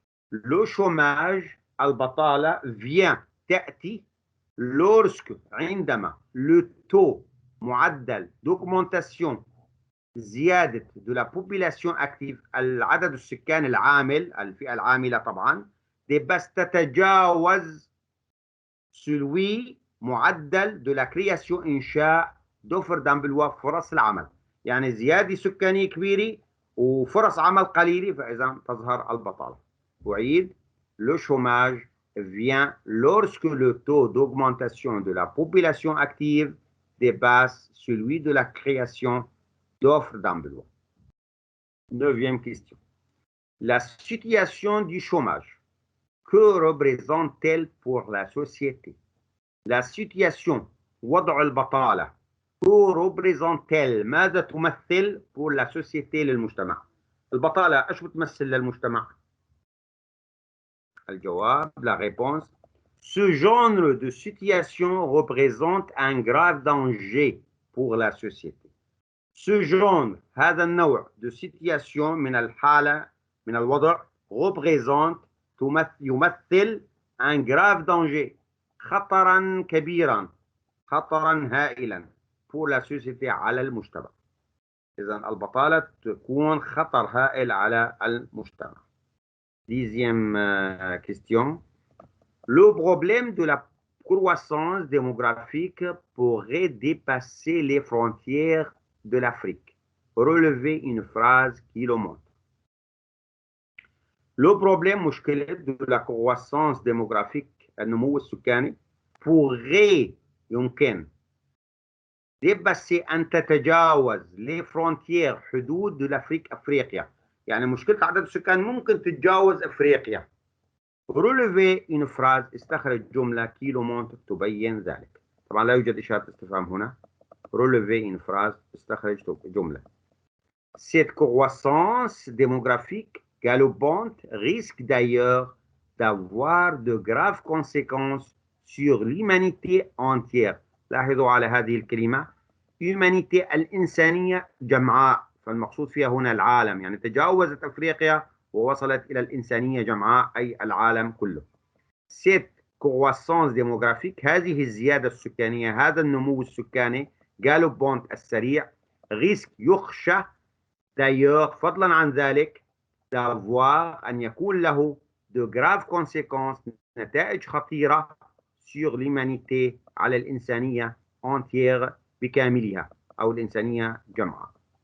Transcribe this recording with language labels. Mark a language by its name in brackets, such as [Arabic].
[Arabic] لو شوماج البطالة [French] vient [Arabic] تأتي [French] lorsque [Arabic] عندما le [French] taux [Arabic] معدل [French] d'augmentation [Arabic] زيادة [French] de la population active [Arabic] العدد السكان العامل الفئة العاملة طبعا بس تتجاوز [French] celui [Arabic] معدل [French] de la création [Arabic] إنشاء [French] d'offre d'emploi [Arabic] فرص العمل. يعني زيادة سكانية كبيرة وفرص عمل قليلة، فإذا تظهر البطالة. أعيد [French] le chômage vient lorsque le taux d'augmentation de la population active dépasse celui de la création d'offres d'emploi. 9e question. La situation du chômage, que représente-t-elle pour la société? La situation [Arabic] وضع البطالة [French] que représente-t-elle [Arabic] ماذا تمثل [French] pour la société [Arabic] للمجتمع؟ البطالة ايش بتمثل للمجتمع؟ الجواب [French] la réponse ce genre de situation représente un grave danger pour la société. Ce genre [Arabic] هذا النوع [French] de situation [Arabic] من الحالة من الوضع [French] représente [Arabic] يمثل [French] un grave danger [Arabic] خطرا كبيرا خطرا هائلا [French] pour la société [Arabic] على المجتمع. إذا البطالة تكون خطر هائل على المجتمع. [French] 10e question. Le problème de la croissance démographique pourrait dépasser les frontières de l'Afrique. Relevez une phrase qui le montre. Le problème [Arabic] مشكلة [French] de la croissance démographique [Arabic] النمو السكاني [French] pourrait [Arabic] يمكن [French] dépasser [Arabic] أن تتجاوز [French] les frontières [Arabic] حدود [French] de l'Afrique [Arabic] أفريقيا. يعني مشكلة عدد السكان ممكن تتجاوز أفريقيا. [French] Relevez une phrase [Arabic] استخرج جملة [French] qui le montre [Arabic] تبين ذلك. طبعا لا يوجد إشارة استفهام هنا. [French] Relevez une phrase [Arabic] استخرج جملة. [French] Cette croissance démographique galopante risque d'ailleurs d'avoir de graves conséquences sur l'humanité entière. [Arabic] لاحظوا على هذه الكلمة humanité الإنسانية جمعاء، فالمقصود فيها هنا العالم، يعني تجاوزت أفريقيا ووصلت إلى الإنسانية جمعاء أي العالم كله. [French] Cette croissance démographique [Arabic] هذه الزيادة السكانية هذا النمو السكاني [French] galopant [Arabic] السريع [French] risque [Arabic] يخشى [French] d'ailleurs [Arabic] فضلا عن ذلك [French] d'avoir [Arabic] أن يكون له [French] de graves conséquences [Arabic] نتائج خطيرة [French] sur l'humanité [Arabic] على الإنسانية [French] entière [Arabic] بكاملها أو الإنسانية جمعاء.